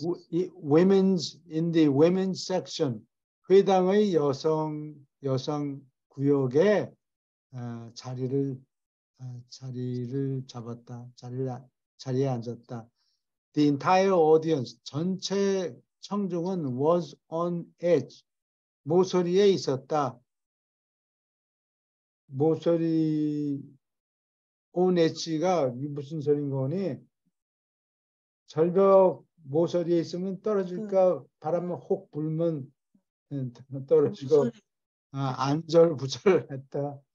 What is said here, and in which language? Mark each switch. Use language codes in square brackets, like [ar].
[en] in the women's section, [ko] 회당의 여성 구역에 자리를 잡았다. 자리에 앉았다. [en] The entire audience, [ko] 전체 청중은 [en] was on edge, [ko] 모서리에 있었다. 모서리 [en] on edge [ko] 가 무슨 소린 거니? 절벽 모서리에 있으면 떨어질까 바람을 혹 불면 떨어지고 안절부절했다.